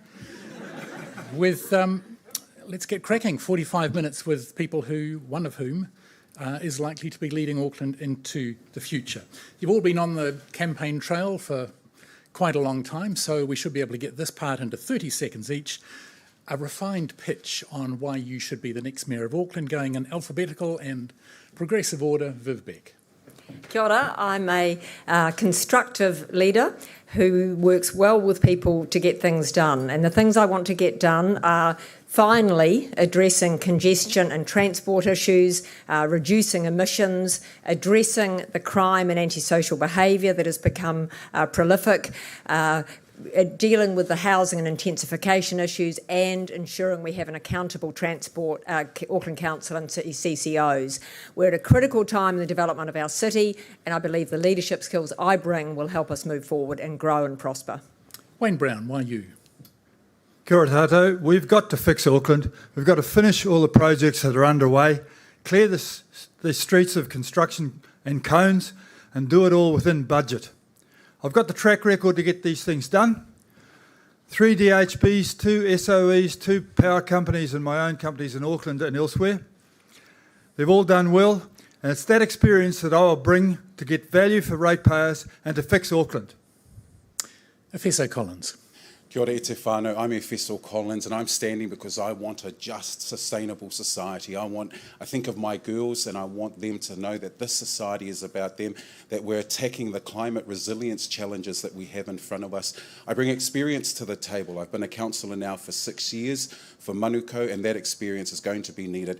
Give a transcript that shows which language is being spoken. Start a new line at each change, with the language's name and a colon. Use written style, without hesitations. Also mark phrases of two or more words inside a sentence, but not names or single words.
English: With, let's get cracking, 45 minutes with people who, one of whom, is likely to be leading Auckland into the future. You've all been on the campaign trail for quite a long time, so we should be able to get this part into 30 seconds each. A refined pitch on why you should be the next Mayor of Auckland, going in alphabetical and progressive order. Viv Beck.
Māori: Kia ora.
English: I'm a constructive leader who works well with people to get things done. And the things I want to get done are finally addressing congestion and transport issues, reducing emissions, addressing the crime and antisocial behaviour that has become prolific, dealing with the housing and intensification issues, and ensuring we have an accountable transport Auckland Council and city CCOs. We're at a critical time in the development of our city, and I believe the leadership skills I bring will help us move forward and grow and prosper. Wayne Brown, why you?
Māori: Kia ora tātou.
English: We've got to fix Auckland. We've got to finish all the projects that are underway, clear the streets of construction and cones, and do it all within budget. I've got the track record to get these things done. 3 DHBs, 2 SOEs, 2 power companies and my own companies in Auckland and elsewhere. They've all done well, and it's that experience that I will bring to get value for ratepayers and to fix Auckland. Efeso Collins.
Māori: Kia ora e te whānau,
English: I'm Efeso Collins, and I'm standing because I want a just, sustainable society. I think of my girls, and I want them to know that this society is about them, that we're attacking the climate resilience challenges that we have in front of us. I bring experience to the table. I've been a councillor now for 6 years for Manukau, and that experience is going to be needed.